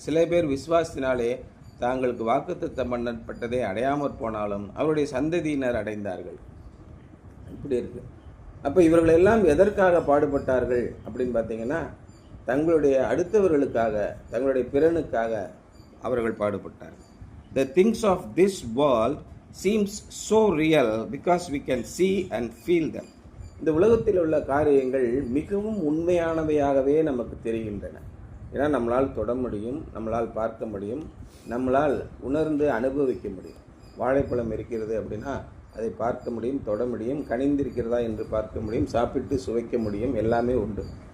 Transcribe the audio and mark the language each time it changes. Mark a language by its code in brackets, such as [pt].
[ta] சில பேர் விசுவாசத்தினாலே தாங்களுக்கு வாக்குத்தத்தம் பண்ணப்பட்டதை அடையாமற் போனாலும் அவருடைய சந்ததியினர் அடைந்தார்கள். இப்படி இருக்கு. அப்போ இவர்கள் எல்லாம் எதற்காக பாடுபட்டார்கள் அப்படின்னு பார்த்தீங்கன்னா, தங்களுடைய அடுத்தவர்களுக்காக, தங்களுடைய பிறனுக்காக அவர்கள் பாடுபட்டார்கள். [en] The things of this world seems so real because we can see and feel them. [ta] இந்த உலகத்தில் உள்ள காரியங்கள் மிகவும் உண்மையானவையாகவே நமக்கு தெரிகின்றன. ஏன்னா நம்மளால் தொட முடியும், நம்மளால் பார்க்க முடியும், நம்மளால் உணர்ந்து அனுபவிக்க முடியும். வாழைப்பழம் இருக்கிறது அப்படின்னா அதை பார்க்க முடியும், தொட முடியும், கனிந்திருக்கிறதா என்று பார்க்க முடியும், சாப்பிட்டு சுவைக்க முடியும், எல்லாமே உண்டு.